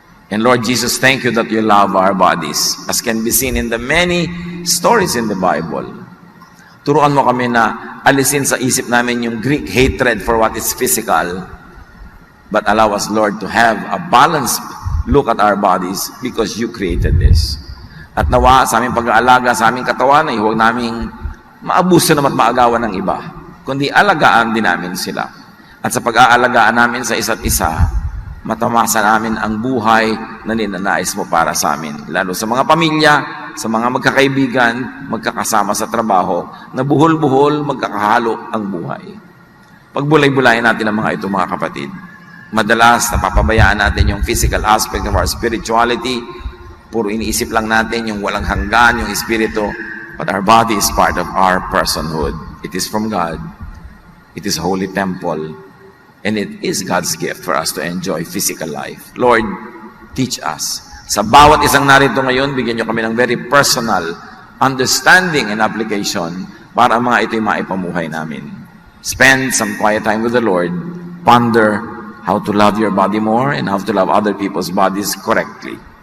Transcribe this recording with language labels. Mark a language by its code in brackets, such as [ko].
[en] And Lord Jesus, thank you that you love our bodies. As can be seen in the many stories in the Bible. [tl] Turuan mo kami na alisin sa isip namin yung [en] Greek hatred for what is physical. But allow us, Lord, to have a balanced look at our bodies because you created this. [tl] At nawa sa aming pag-aalaga sa aming katawan ay huwag naming maabuso naman at maagawan ng iba, kundi alagaan din namin sila. At sa pag-aalagaan namin sa isa't isa, matamasa namin ang buhay na ninanais mo para sa amin. Lalo sa mga pamilya, sa mga magkakaibigan, magkakasama sa trabaho, na buhol-buhol, magkakahalo ang buhay. Pagbulay-bulayan natin ang mga ito, mga kapatid. Madalas, napapabayaan natin yung [en] physical aspect of our spirituality. [tl] Puro iniisip lang natin yung walang hanggan, yung espiritu. [en] But our body is part of our personhood. It is from God. It is a holy temple. And it is God's gift for us to enjoy physical life. Lord, teach us. [tl] Sa bawat isang narito ngayon, bigyan niyo kami ng [en] very personal understanding and application [tl] para ang mga ito'y maipamuhay namin. [en] Spend some quiet time with the Lord. Ponder how to love your body more and how to love other people's bodies correctly.